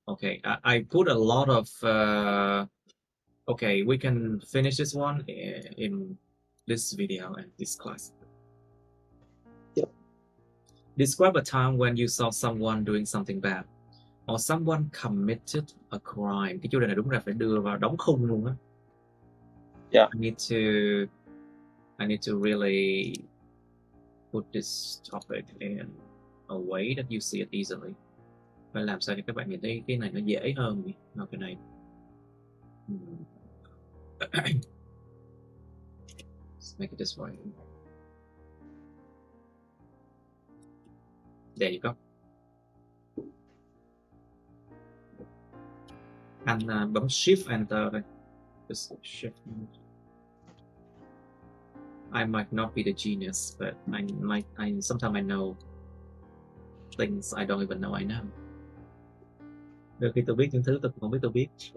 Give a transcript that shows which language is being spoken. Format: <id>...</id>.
<en>Okay, I put a lot of... okay, we can finish this one in this video and this class. Yep. Describe a time when you saw someone doing something bad or someone committed a crime.</en> <vi>Cái chủ đề này đúng là phải đưa vào đóng khung luôn á.</vi> <en>Yeah. I need to really put this topic in a way that you see it easily.</en> <vi>Phải làm sao để các bạn nhìn thấy cái này nó dễ hơn nhỉ? Nào, cái này.</vi> <en>Let's make it this way. There you go. And</en> <vi>bấm</vi> <en>Shift Enter</en> <vi>đây.</vi> <en>Just Shift. I might not be the genius, but sometimes I know things I don't even know I know.</en> <vi>Đôi khi tôi biết những thứ tôi không biết tôi biết.</vi>